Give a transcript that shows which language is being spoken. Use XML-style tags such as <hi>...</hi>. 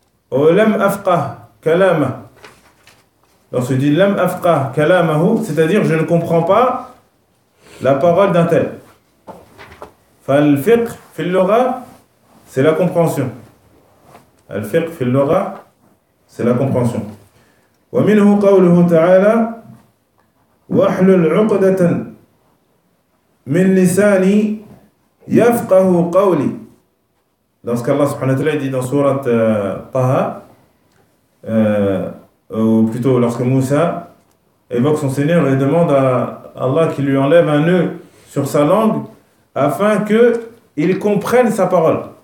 <ar>ولم أفقه كلامه.</ar> <fr>Lorsqu'il dit</fr> <ar>لم أفقه كلامه,</ar> <fr>c'est-à-dire je ne comprends pas la parole d'un tel.</fr> <ar>فالفقه في اللغة</ar> <fr>c'est la compréhension.</fr> <ar>الفقه في اللغة</ar> <fr>c'est la compréhension.</fr> <ar>ومنه قوله تعالى واحلل عقدة من لساني يفقه قولي.</ar> <fr>Dans ce qu'Allah subhanahu wa ta'ala dit dans surat Taha, ou plutôt lorsque Moussa évoque son Seigneur et demande à Allah qu'il lui enlève un nœud sur sa langue afin qu'il comprenne sa parole.</fr>